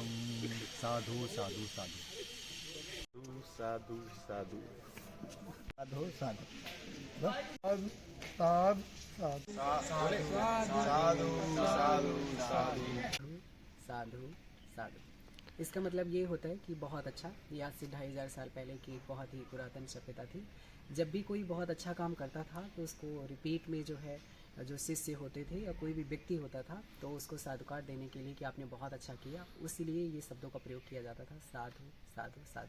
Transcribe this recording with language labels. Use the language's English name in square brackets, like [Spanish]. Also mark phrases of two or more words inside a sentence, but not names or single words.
[Pali] साधु साधु साधु साधु साधु साधु साधु साधु साधु। [Hindi] इसका मतलब ये होता है कि बहुत अच्छा, ये आज से 2500 साल पहले की एक बहुत ही पुरातन सभ्यता थी। जब भी कोई बहुत अच्छा काम करता था तो उसको रिपीट में जो है, जो शिष्य होते थे या कोई भी व्यक्ति होता था, तो उसको साधुकार देने के लिए कि आपने बहुत अच्छा किया, उसीलिए ये शब्दों का प्रयोग किया जाता था, [Pali] साधु साधु साधु।